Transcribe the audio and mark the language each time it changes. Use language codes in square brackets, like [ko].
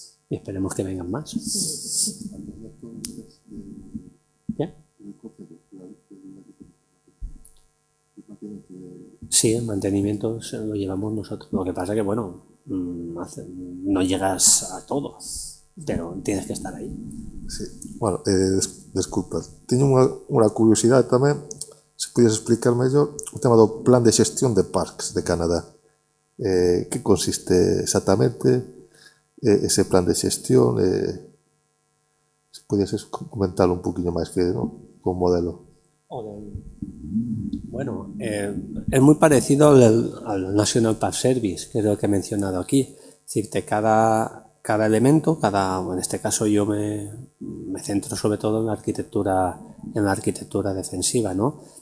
[es] Y esperemos que vengan más. ¿Qué? Sí, el mantenimiento lo llevamos nosotros. Lo que pasa que, bueno, no llegas a todo, pero tienes que estar ahí. Sí. [gl] Bueno, desculpa, teño unha curiosidade tamén, se pudieras explicar mellor o tema do plan de xestión de parques de Canadá. Que consiste exactamente ese plan de xestión? Se pudieses comentar un poquinho máis que, ¿no?, con modelo. [es] Bueno, es muy parecido al National Park Service, que es lo que he mencionado aquí. Es decir, cada elemento, en este caso yo me centro sobre todo en la arquitectura defensiva, ¿no?